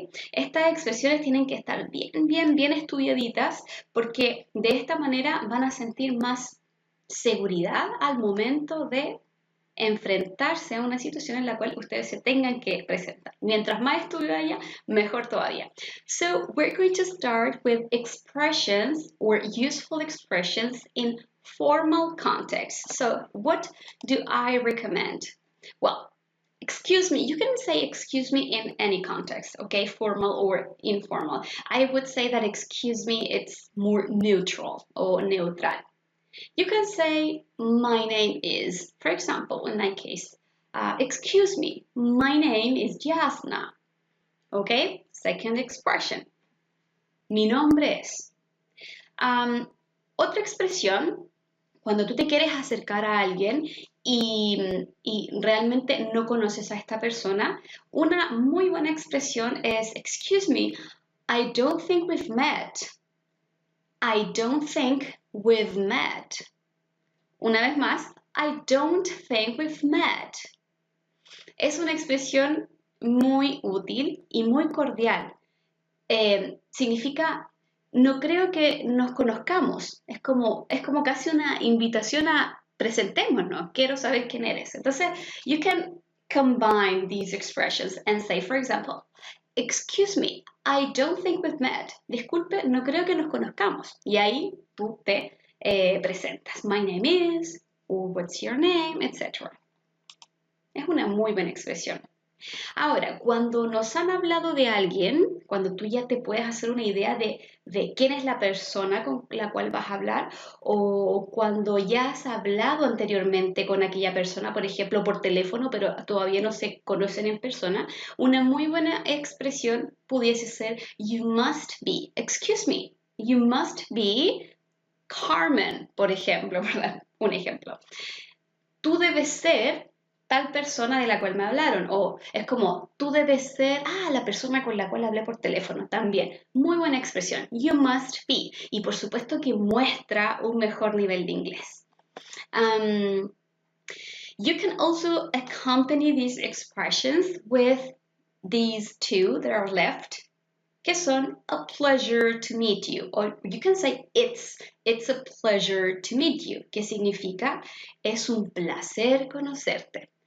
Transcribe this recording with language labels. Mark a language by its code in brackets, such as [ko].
[es] Estas expresiones tienen que estar bien estudiaditas porque de esta manera van a sentir más seguridad al momento de enfrentarse a una situación en la cual ustedes se tengan que presentar. Mientras más estudio haya, mejor todavía. [en] So we're going to start with expressions or useful expressions in formal context. So what do I recommend? Well, excuse me, you can say excuse me in any context, okay, formal or informal. I would say that excuse me, it's more neutral or neutral. You can say, my name is, for example, in my case, excuse me, my name is Jasna. Okay, second expression, [es] mi nombre es. Otra expresión, cuando tú te quieres acercar a alguien y realmente no conoces a esta persona, una muy buena expresión es, [en] excuse me, I don't think we've met. I don't think we've met. [es] Una vez más, [en] I don't think we've met. [es] Es una expresión muy útil y muy cordial. Significa, no creo que nos conozcamos. Es como casi una invitación a presentémonos, quiero saber quién eres. Entonces, [en] you can combine these expressions and say, for example, excuse me, I don't think we've met. [es] Disculpe, no creo que nos conozcamos. Y ahí tú te presentas. [en] My name is, or what's your name, etc. [es] Es una muy buena expresión. Ahora, cuando nos han hablado de alguien, cuando tú ya te puedes hacer una idea de quién es la persona con la cual vas a hablar, o cuando ya has hablado anteriormente con aquella persona, por ejemplo, por teléfono, pero todavía no se conocen en persona, una muy buena expresión pudiese ser [en] you must be, excuse me, you must be Carmen, [es] por ejemplo, ¿verdad? Un ejemplo. Tú debes ser tal persona de la cual me hablaron, o es como, tú debes ser, la persona con la cual hablé por teléfono, también. Muy buena expresión, [en] you must be, [es] y por supuesto que muestra un mejor nivel de inglés. [en] You can also accompany these expressions with these two that are left, [es] que son [en] a pleasure to meet you, or you can say it's a pleasure to meet you, [es] que significa es un placer conocerte.